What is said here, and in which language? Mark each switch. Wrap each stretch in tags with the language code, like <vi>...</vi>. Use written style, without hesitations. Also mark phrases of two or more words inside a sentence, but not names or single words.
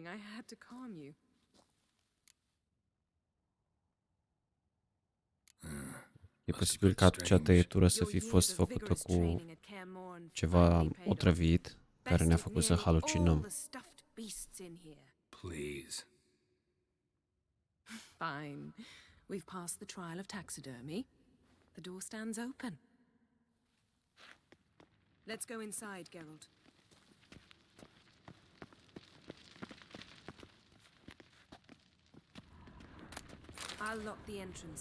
<en>I had to calm you.</en> <ro>E posibil ca acea tăietură să fi fost făcută cu ceva otrăvit care ne-a făcut să halucinăm.</ro> <en>Please. Fine. We've passed the trial of taxidermy. The door stands open. Let's go inside, Geralt. I'll lock the entrance.</en>